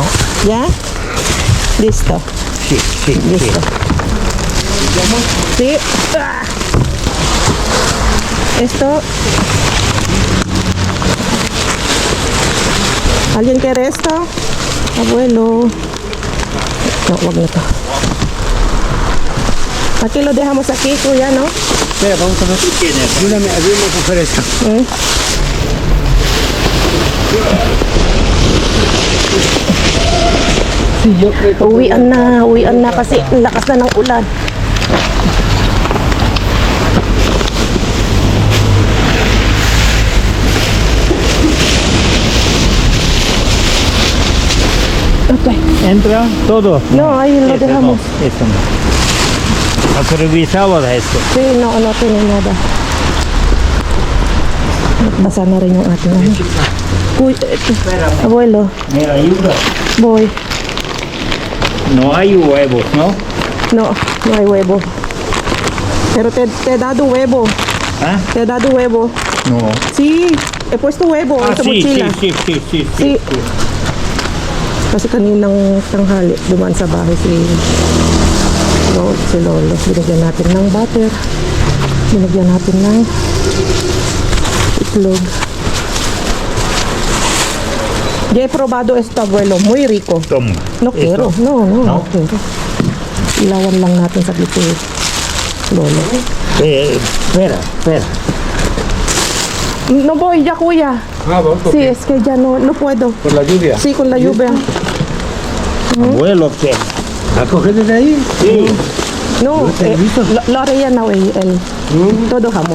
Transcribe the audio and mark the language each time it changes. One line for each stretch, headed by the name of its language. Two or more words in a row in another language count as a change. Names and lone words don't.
Spanish: ¿Ya? Listo. Sí. Listo. Sí. Ah. Esto. ¿Alguien quiere esto? Abuelo. No,
Filipino: wag na to.
Spanish: Aquí lo dejamos aquí, kuya, ¿no? Espera, vamos a ver. Ayúdame a coger esto. ¿Eh? Sí, yo creo que...
Filipino: Uwian na kasi ang lakas na ng ulan. Okay.
Spanish: ¿Entra todo? No, ahí lo Eso dejamos. No, eso no. ¿Has revisado esto? Sí, no tiene nada.
Filipino: Basa na rin yung ating ano. Uy,
Spanish: abuelo, ¿Me ayuda? boy. No hay huevos, ¿no? No hay huevo. Pero te he dado huevo. ¿Ah? Te he dado huevo. No. Sí, he puesto huevo en tu mochila. Sí.
Filipino: Kasi kaninang tanghali, dumaan sa bahay si Lolo. Binigyan natin ng butter. Binigyan natin ng itlog.
Spanish: Ya he probado esto, abuelo. Muy rico. Toma. No quiero. Esto. No quiero.
Filipino: Ilawan lang natin sa dito Lolo.
Spanish: Espera. No voy ya, kuya. Ah, vamos, Sí, es que ya no puedo. por la lluvia. Sí, con la lluvia. Abuelo, ¿qué? ¿La coges desde ahí? Sí. No, lo haré ya no, todo jamón.